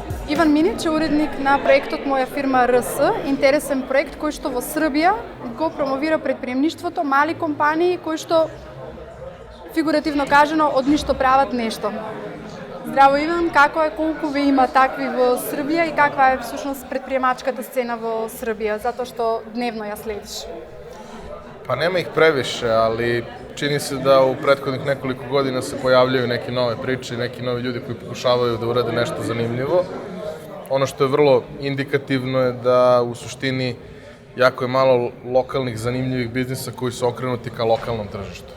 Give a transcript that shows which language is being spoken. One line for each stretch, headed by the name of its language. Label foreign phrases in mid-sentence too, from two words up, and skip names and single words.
Macedonian: Иван Минич е уредник на проектот Моја фирма РС, интересен проект кој што во Србија го промовира предприемништвото, мали компании кои што, фигуративно кажано, од ништо прават нешто. Здраво, Иван, како е, колку ви има такви во Србија и каква е всушност предприемачката сцена во Србија, затоа што дневно ја следиш?
Serbian: Pa nema ih previše, ali čini se da u prethodnih nekoliko godina se pojavljaju neke nove priče i neki novi ljudi koji pokušavaju da urade nešto zanimljivo. Ono što je vrlo indikativno je da u suštini jako je malo lokalnih zanimljivih biznisa koji su okrenuti ka lokalnom tržištu.